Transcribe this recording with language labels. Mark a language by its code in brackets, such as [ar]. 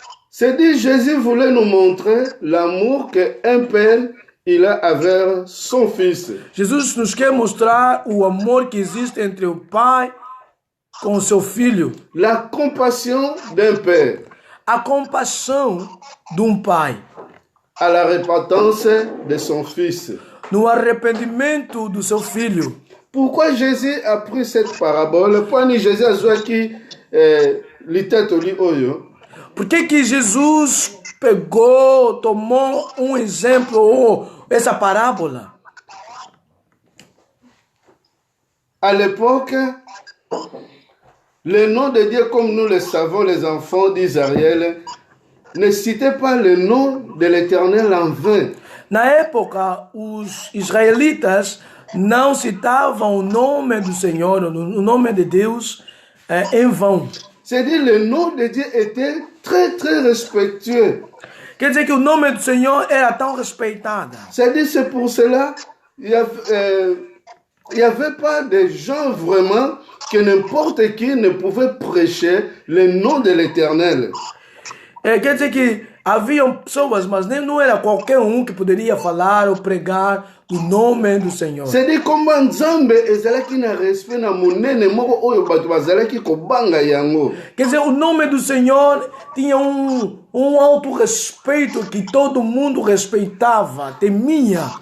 [fr] c'est dit Jésus voulait nous montrer l'amour qu'un père il a envers son fils. [pt] Jesus nos quer mostrar o amor que existe entre o pai com o seu filho. [fr] La compassion d'un père [pt] A compaixão de pai [fr] à la repentance de son fils. [pt] no arrependimento do seu filho. [fr] Pourquoi Jésus a pris cette parabole? Pourquoi Jésus a joué qui l'itali oyo? [pt] Por que Jesus pegou, tomou um exemplo ou essa parábola? [fr] À l'époque, le nom de Dieu, comme nous le savons, les enfants d'Israël, ne citaient pas le nom de l'Éternel en vain. [pt] Na época, os israelitas não citavam o nome do Senhor, o nome de Deus, em vão. [fr] C'est-à-dire le nom de Dieu était très très respectueux. [pt] Quer dizer que o nome do Senhor era tão respeitado. [fr] C'est-à-dire c'est pour cela il y avait pas de gens vraiment que n'importe qui ne pouvait prêcher le nom de l'Éternel. [pt] Quer dizer que haviam pessoas, mas não era qualquer um que poderia falar ou pregar o nome do Senhor. [fr] C'est-à-dire comme [ln] Nzambe ezalaki na respect na monene moko oyo bato bazalaki kobanga yango. [pt] Quer dizer, o nome do Senhor tinha um alto respeito que todo mundo respeitava, temia.